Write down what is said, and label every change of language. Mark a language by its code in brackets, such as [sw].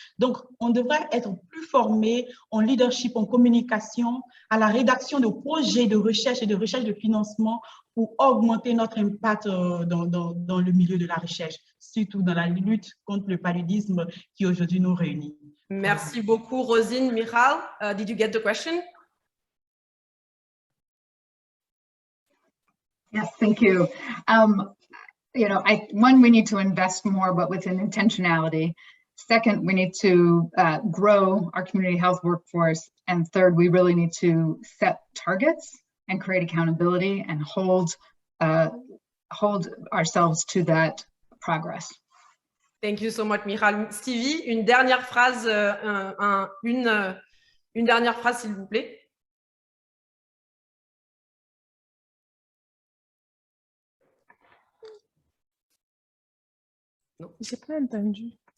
[fr] Donc, on devrait être plus formés en leadership, en communication, à la rédaction de projets de recherche et de recherche de financement pour augmenter notre impact dans le milieu de la recherche, surtout dans la lutte contre le paludisme qui aujourd'hui nous réunit. Merci beaucoup, Rosine. [en] Michal, did you get the question? Yes, thank you. One, we need to invest more, but with an intentionality. Second, we need to grow our community health workforce. And third, we really need to set targets and create accountability and hold ourselves to that progress. Thank you so much, Michal. [fr] Stevie, une dernière phrase, une dernière phrase, s'il vous plaît. Non, j'ai pas entendu.